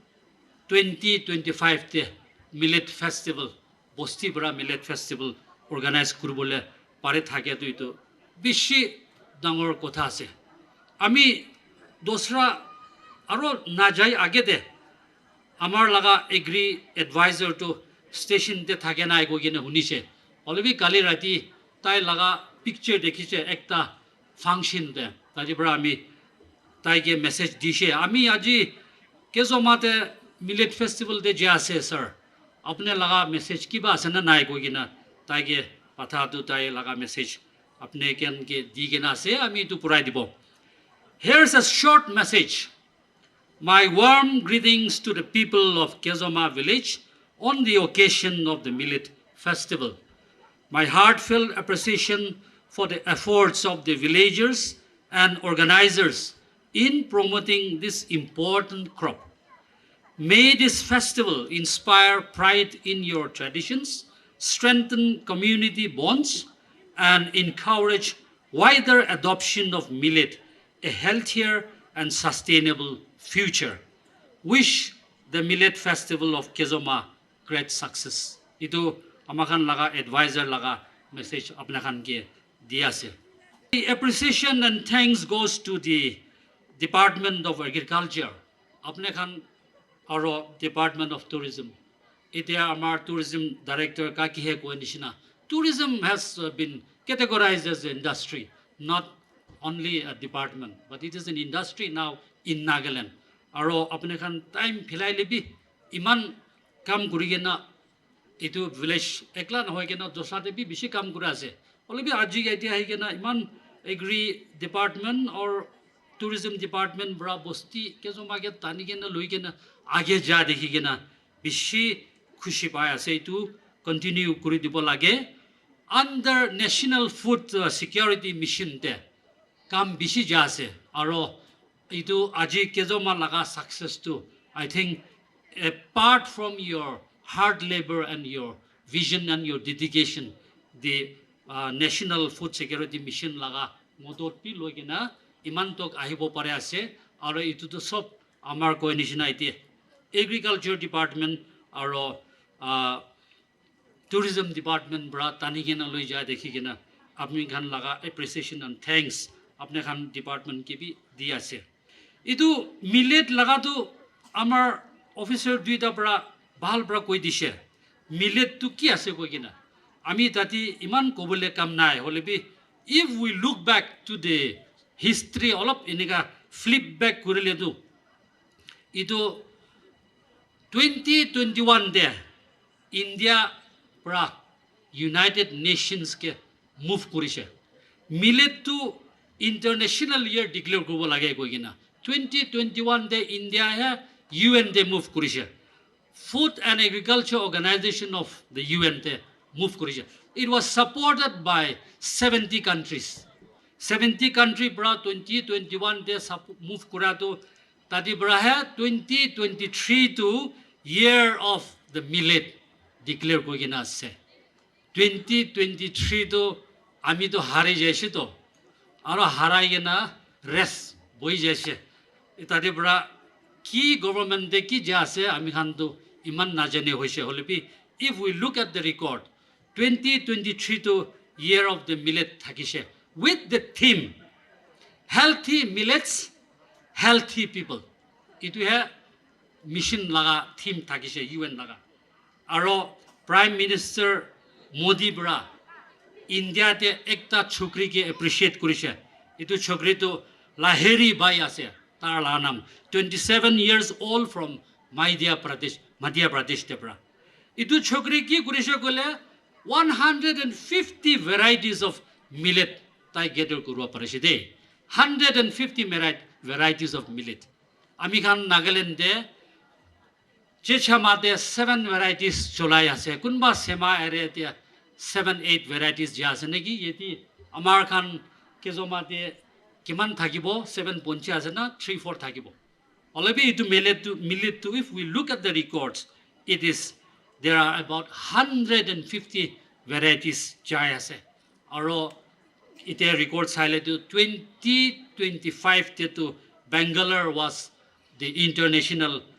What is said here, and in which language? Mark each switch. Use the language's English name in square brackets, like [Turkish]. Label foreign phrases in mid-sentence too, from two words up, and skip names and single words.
[Naga Pidgin] 2025 te millet festival bosti bra millet festival organize kuribole pare thake to itu bishi dangor kotha ase ami dosra aro na jai age de amar laga [English] agri advisor [Naga Pidgin] to station te thake na go gene hunise olobi kali rati tai laga picture dekhiche ekta function de taji bra ami tai ge message dishe ami aji Kezoma te millet festival de je ase sir apne laga message ki ba asana nai go gina tai ge patha tu tai laga message apne ken ke di gena ase ami tu purai dibo. [English] Here's a short message. My warm greetings to the people of Kezoma village on the occasion of the Millet Festival. My heartfelt appreciation for the efforts of the villagers and organizers in promoting this important crop. May this festival inspire pride in your traditions, strengthen community bonds, and encourage wider adoption of millet, a healthier and sustainable future. Wish the Millet Festival of Kezoma great success. [Naga Pidgin] Itu amakan laga advisor laga message apnakan ke diya se. [English] The appreciation and thanks goes to the Department of Agriculture, [Naga Pidgin] apnakan aro [English] Department of Tourism. [Naga Pidgin] Ite amar [English] tourism director [Naga Pidgin] kakihe ko nishina. [English] Tourism has been categorized as an industry, not only a department, but it is an industry now in Nagaland. [Naga Pidgin] Aro apne khan time philai lebi iman kam kurigena itu village ekla na hoigena dosate bi bishi kam kura ase. Olebi aji gaiti ahigena iman [English] agri department [Naga Pidgin] or [English] tourism department [Naga Pidgin] bra bosti Kezoma ge tanigena loigena age ja dekhigena bishi khushi pai ase itu continue kuri dibo lage [English] under national food security mission [Naga Pidgin] te kam bishi ja ase aro itu aji kezoma laga success to [English] I think apart from your hard labor and your vision and your dedication the national food security mission [Naga Pidgin] laga modot pi loigena iman tok ahibo pare ase aro itu to sob amar koi nishina ite [English] agriculture department [Naga Pidgin] aro [English] tourism department [Naga Pidgin] bra tanigena loi ja dekhigena apni khan laga [English] appreciation and thanks [Naga Pidgin] apne khan department ke bi di ase itu millet laga to amar officer duita bra bhal bra koi dise millet tu ki ase koi kina ami tati iman kobole kam nai holebi [English] if we look back to the history all of [Naga Pidgin] iniga [English] flip back [Naga Pidgin] kurile tu itu 2021 de India pra United Nations ke move kurise millet tu [English] international year [Naga Pidgin] declare kobo lage koi kina 2021 de India ha UN de move kurise Food and Agriculture Organization of the UN te move kurise [English] it was supported by 70 countries [Naga Pidgin] 70 country bra 2021 de move kura to tadi bra ha 2023 to [English] year of the millet [Naga Pidgin] declare koi kina ase 2023 to ami to hare jaise to aro harai gena res boi jaise itade bra ki government de ki jase ami khan to iman na jane hoise holebi [English] if we look at the record 2023 to year of the [Naga Pidgin] millet thakise [English] with the theme healthy millets healthy people [Naga Pidgin] itu ha mission laga theme thakise UN laga aro [English] prime minister [Naga Pidgin] modi bra India te ekta chokri ke appreciate kurise itu chokri to Lahiri bai ase tar la nam [English] 27 years old from Madhya Pradesh [Naga Pidgin] te pra itu chokri ki kurise kole [English] 150 varieties of millet [Naga Pidgin] tai gather kurwa parise de [English] 150 varieties of millet [Naga Pidgin] ami khan Nagaland de chechamate 7 varieties cholai ase kunba sema area te 7-8 varieties ja ase neki yeti amar khan kezomate kiman thakibo 7.5 ase na 3-4 thakibo already itu millet to [English] if we look at the records it is there are about 150 varieties [Naga Pidgin] jai ase aro ite record saile to 2025 te to Bangalore [English] was the international